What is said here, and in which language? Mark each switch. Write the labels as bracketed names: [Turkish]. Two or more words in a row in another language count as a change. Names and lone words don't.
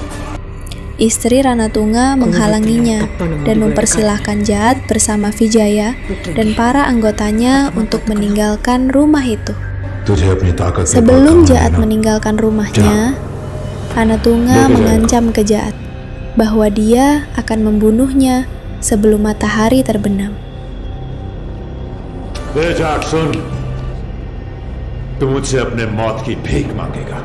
[Indonesian] Istri Ranatunga menghalanginya dan mempersilahkan Jaat bersama Vijaya dan para anggotanya untuk meninggalkan rumah itu. Sebelum Jaat meninggalkan rumahnya, Ranatunga mengancam ke Jaat bahwa dia akan membunuhnya sebelum matahari terbenam. [Hindi] जाट सुन, तू मुझसे अपने मौत की भीख मांगेगा।